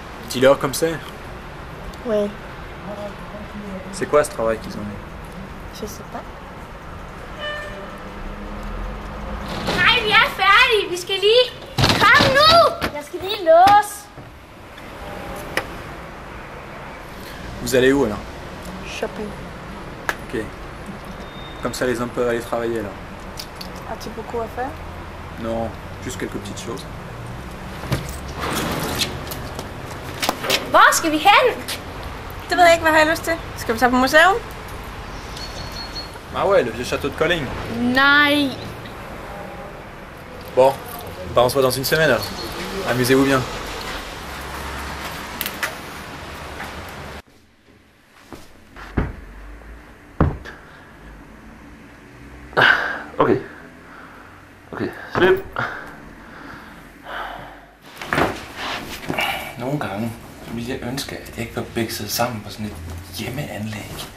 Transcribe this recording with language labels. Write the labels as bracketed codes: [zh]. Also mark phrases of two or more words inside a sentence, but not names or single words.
[fr] Dis-leur comme c'est. Ouais, C'est quoi ce travail qu'ils ont mis? je sais pas. [da] Nej, vi er færdige. Vi skal lige... Kom nu! Jeg skal lige låse. [fr] Vous allez où alors? Shopping. Ok. Comme ça les hommes peuvent aller travailler alors. As-tu beaucoup à faire? Non, juste quelques petites choses. [da] Hvor skal vi hen? Det ved jeg ikke, hvad har jeg lyst til. Skal vi tage på museum? [fr] Ah ouais, le vieux château de Colling. [da] Nej. [fr] Bon, bah on se voit dans une semaine alors. Amusez-vous bien. [da] Okay. Okay, slip. Nogle gange ville jeg ønske, at jeg ikke var bikset sammen på sådan et hjemmeanlæg.